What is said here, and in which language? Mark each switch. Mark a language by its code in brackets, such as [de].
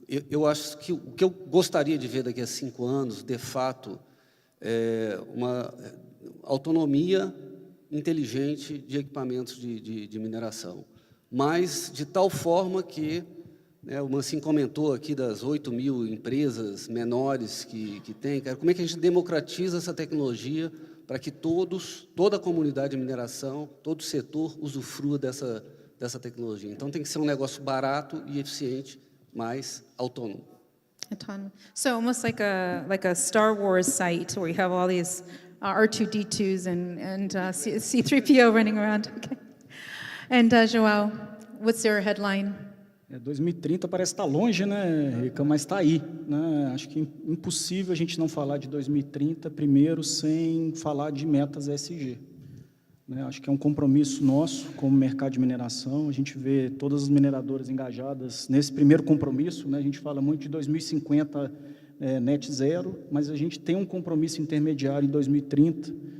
[pt] Eu acho que o que eu gostaria de ver daqui a 5 anos, de fato, é uma autonomia inteligente de equipamentos de mineração, mas de tal forma que, né, o Mancini comentou aqui das 8.000 empresas menores que tem, como é que a gente democratiza essa tecnologia para que toda a comunidade de mineração, todo o setor usufrua dessa tecnologia. Então, tem que ser um negócio barato e eficiente, mas autônomo. [en] Autonomous. So almost like a Star Wars site where you have all these R2D2s and C3PO running around. Okay. And João, what's your headline? [pt] 2030 parece estar longe, né, Rica, mas está aí, né? Acho que é impossível a gente não falar de 2030 primeiro sem falar de metas ESG. Né? Acho que é um compromisso nosso como mercado de mineração. A gente vê todas as mineradoras engajadas nesse primeiro compromisso, né? A gente fala muito de 2050 net zero, mas a gente tem um compromisso intermediário em 2030.